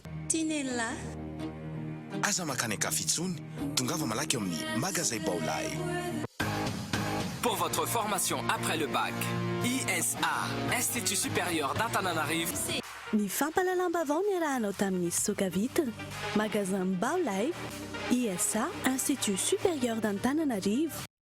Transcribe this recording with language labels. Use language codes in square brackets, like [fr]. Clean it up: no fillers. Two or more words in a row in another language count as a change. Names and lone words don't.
[mg] Tinella. Aza makany kafitsony, tongava malaky amin'ny magasin Baolay. [fr] Pour votre formation après le bac, ISA, Institut supérieur d'Antananarivo. [mg] Ny fampahalalam-bavao ny arahanao tamin'ny Soka Vitre, magasin Baolay, ISA, Institut supérieur d'Antananarivo.